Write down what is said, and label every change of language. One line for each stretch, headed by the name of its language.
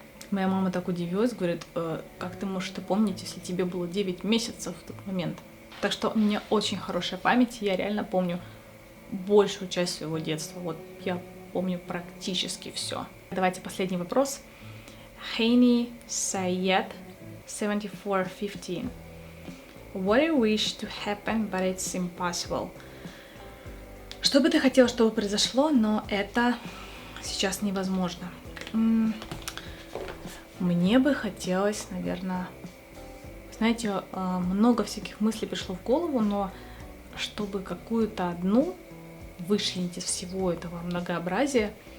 Russian: Моя мама так удивилась, говорит: как ты можешь это помнить, если тебе было 9 месяцев в тот момент? Так что у меня очень хорошая память, я реально помню большую часть своего детства. Вот я помню практически все. Давайте последний вопрос. Hani Sayed 7415.
English: What do you wish to happen, but it's impossible?
Russian: Что бы ты хотел, чтобы произошло, но это сейчас невозможно. Мне бы хотелось, наверное, знаете, много всяких мыслей пришло в голову, но чтобы какую-то одну вычленить из всего этого многообразия,